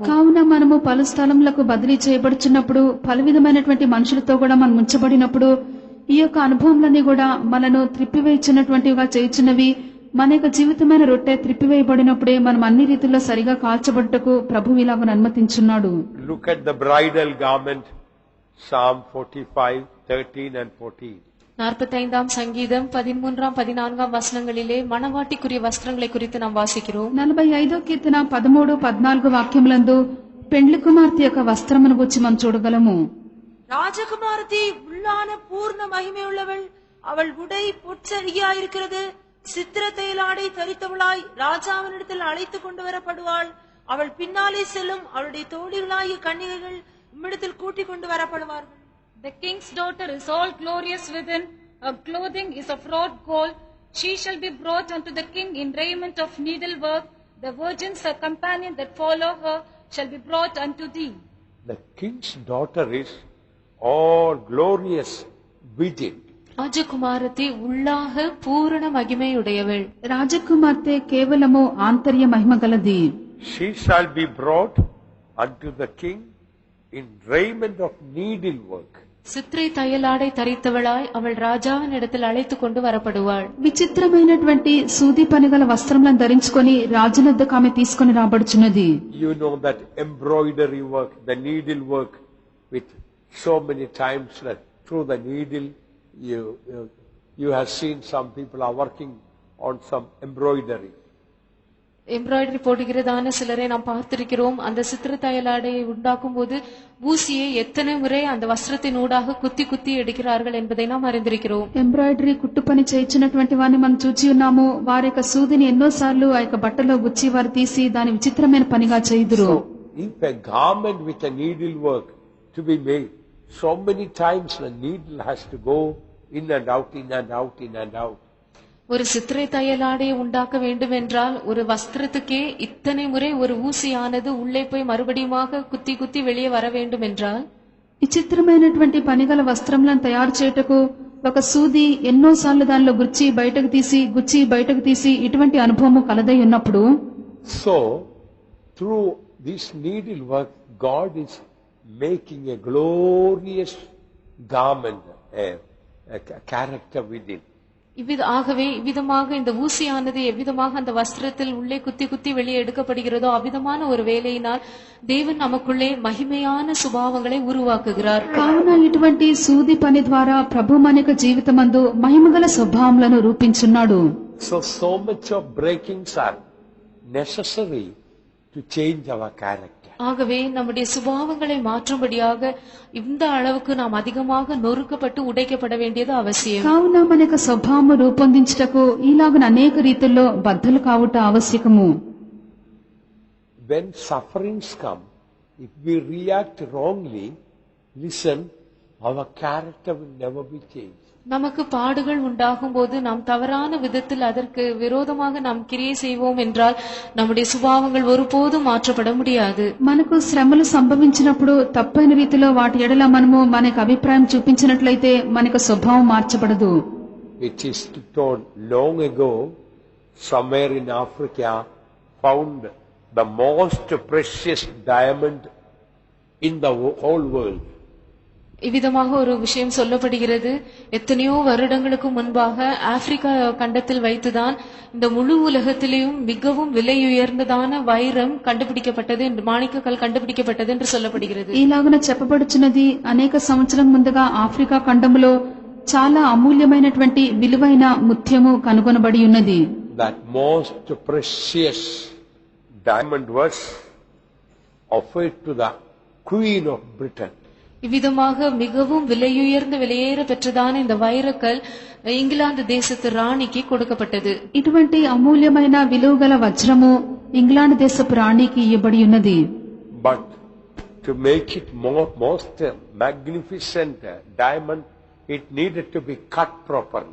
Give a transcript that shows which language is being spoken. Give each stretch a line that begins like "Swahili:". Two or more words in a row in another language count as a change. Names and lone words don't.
Telugu: కావున మనము పలు స్థలములకు బదిలీ చేయబడుచున్నప్పుడు పలు విధమైనటువంటి మనుషులతో కూడా మనం ఉంచబడినప్పుడు ఈ యొక్క అనుభవములన్నీ కూడా మనను త్రిప్పివేయించినటువంటివిగా చేయుచున్నవి. మన యొక్క జీవితమైన రొట్టె త్రిప్పివేయబడినప్పుడే మనం అన్ని రీతిలో సరిగా కాల్చబడుటకు ప్రభువు ఇలాగ అనుమతించున్నాడు.
English: Look at the bridal garment, Psalm 45, 13 and 14.
Tamil: 45ஆம் சங்கீதம் 13ஆம் 14ஆம் வசனங்களிலே மணவாட்டிக்குரிய வஸ்திரங்களை குறித்து நாம் வாசிக்கிறோம்.
Telugu: 45వ కీర్తన 13, 14 వాక్యములందు పెండ్లి కుమార్తె యొక్క వస్త్రమును గురించి మనం చూడగలము.
Tamil: ராஜகுமாரத்தி உள்ளான பூர்ண மகிமையுள்ளவள். அவள் உடை பொற்சரியா இருக்கிறது. சித்திர தைலாடை தரித்தவளாய் ராஜாவினிடத்தில் அழைத்து கொண்டு வரப்படுவாள். அவள் பின்னாலே செல்லும். அவளுடைய தோழிகளாகிய கன்னிகைகள் உம்மிடத்தில் கூட்டிக் கொண்டு வரப்படுவார்கள்.
English: The king's daughter is all glorious within. Her clothing is of wrought gold. She shall be brought unto the king in raiment of needlework. The virgins, her companion that follow her, shall be brought unto thee. The king's daughter is all glorious within.
Tamil: ராஜகுமாரத்தி உள்ளாக பூரண மகிமையுடையவள்.
Telugu: రాజకుమార్తె కేవలము ఆంతర్య మహిమ గలది.
English: She shall be brought unto the king in raiment of needlework.
Tamil: சித்திரை தையலாடை தரித்தவளாய் அவள் ராஜாவின் இடத்தில் அழைத்து கொண்டு வரப்படுவாள்.
Telugu: విచిత్రమైనటువంటి సూది పని గల వస్త్రములను ధరించుకొని రాజునొద్దకు ఆమె తీసుకొని రాబడుచున్నది.
English: You know that embroidery work, the needle work, with so many times that through the needle you have seen some people are working on some embroidery.
Tamil: எம்ப்ராய்டரி போடுகிறதான சிலரை நாம் பார்த்திருக்கிறோம். அந்த சித்திர தையலாடையை உண்டாக்கும் போது ஊசியை எத்தனை முறை அந்த வஸ்திரத்தின் ஊடாக குத்தி குத்தி எடுக்கிறார்கள் என்பதை நாம் அறிந்திருக்கிறோம்.
Telugu: ఎంబ్రాయిడరీ కుట్టు పని చేయించినటువంటి వారిని మనం చూచి ఉన్నాము. వారి యొక్క సూదిని ఎన్నోసార్లు ఆ యొక్క బట్టలో గుచ్చి వారు తీసి దాని విచిత్రమైన పనిగా చేయుదురు.
English: If a garment with a needle work to be made, so many times the needle has to go in and out, in and out, in and out.
Tamil: ஒரு சித்திரை தையலாடையை உண்டாக்க வேண்டும் என்றால் ஒரு வஸ்திரத்துக்கே இத்தனை முறை ஒரு ஊசியானது உள்ளே போய் மறுபடியுமாக குத்தி குத்தி வெளியே வர வேண்டும் என்றால்
Telugu: విచిత్రమైనటువంటి పనిగల వస్త్రములను తయారు చేయుటకు ఒక సూది ఎన్నోసార్లు దానిలో గుచ్చి బయటకు తీసి ఇటువంటి అనుభవము కలదై ఉన్నప్పుడు,
English: So through this needle work God is making a glorious garment, a character within.
Tamil: ஆகவே இவ்விதமாக இந்த ஊசியானது எவ்விதமாக அந்த வஸ்திரத்தில் உள்ளே குத்தி குத்தி வெளியே எடுக்கப்படுகிறதோ அவ்விதமான ஒரு வேலையினால் தேவன் நமக்குள்ளே மகிமையான சுபாவங்களை உருவாக்குகிறார்.
Telugu: కావున ఇటువంటి సూది పని ద్వారా ప్రభు మన యొక్క జీవితమందు మహిమగల స్వభావములను రూపించున్నాడు.
English: So much of breakings are necessary to change our character.
Tamil: ஆகவே நம்முடைய சுபாவங்களை மாற்றும்படியாக இந்த அளவுக்கு நாம் அதிகமாக நொறுக்கப்பட்டு உடைக்கப்பட வேண்டியது அவசியம்.
Telugu: కావున మన యొక్క స్వభావము రూపొందించుటకు ఇలాగ అనేక రీతుల్లో బద్దలు కావుట ఆవశ్యకము.
English: when sufferings come, if we react wrongly, listen, our character will never be changed.
Tamil: நமக்கு பாடுகள் உண்டாகும் போது நாம் தவறான விதத்தில் அதற்கு விரோதமாக நாம் கிரியை செய்வோம் என்றால் நம்முடைய சுபாவங்கள் ஒருபோதும் మాற்றపడ முடியாது.
Telugu: మనకు శ్రమలు సంభవించినప్పుడు తప్పైన రీతిలో వాటి ఎడల మనము మనకు అభిప్రాయం చూపించినట్లయితే మనకు స్వభావం మార్చబడదు.
English: It is told long ago, somewhere in Africa, found the most precious diamond in the whole world.
Tamil: இவ்விதமாக ஒரு விஷயம் சொல்லப்படுகிறது. எத்தனையோ வருடங்களுக்கு முன்பாக ஆப்பிரிக்கா கண்டத்தில் வைத்துதான் இந்த முழு உலகத்திலேயும் மிகவும் விலையுயர்ந்ததான வைரம் கண்டுபிடிக்கப்பட்டது என்று, மாணிக்கக்கல் கண்டுபிடிக்கப்பட்டது என்று சொல்லப்படுகிறது.
Telugu: ఈలాగున చెప్పబడుచున్నది అనేక సంవత్సరం ముందుగా ఆఫ్రికా ఖండములో చాలా అమూల్యమైనటువంటి విలువైన ముత్యము కనుగొనబడి ఉన్నది.
English: That most precious diamond was offered to the Queen of Britain.
Tamil: இவ்விதமாக மிகவும் விலையுயர்ந்த விலையேற பெற்றதான இந்த வைரக்கல் இங்கிலாந்து தேசத்து ராணிக்கு கொடுக்கப்பட்டது.
Telugu: ఇటువంటి అమూల్యమైన విలువగల వజ్రము ఇంగ్లాండ్ దేశపు రాణికి ఇవ్వబడి ఉన్నది.
English: But to make it most magnificent diamond, it needed to be cut properly.